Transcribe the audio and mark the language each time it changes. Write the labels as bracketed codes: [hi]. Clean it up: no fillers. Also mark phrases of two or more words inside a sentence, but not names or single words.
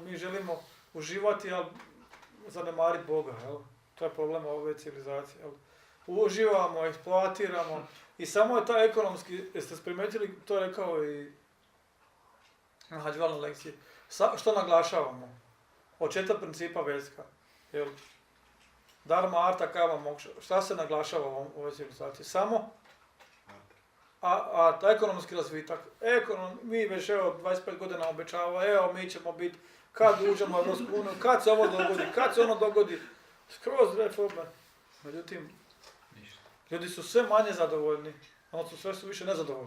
[hr] Mi želimo uživati, ali zanemariti Boga. Jel? To je problem ove civilizacije. Jel? Uživamo, eksploatiramo i samo je taj ekonomski, jeste primijetili, to je rekao i na hađvalnoj lekciji. Što naglašavamo? Od 4 principa Vedska. Jel? [sa] Dharma, arta, kama, mokša. [hr] Šta se naglašava u ovoj civilizaciji? Samo a ekonomski razvitak. Mi već 25 godina obećava, mi ćemo biti, kad uđemo u Europsku uniju, kad se ovo dogodi, kad se ono dogodi. Skroz reforme. Međutim, ljudi su sve manje zadovoljni, odnosno sve su više nezadovoljni.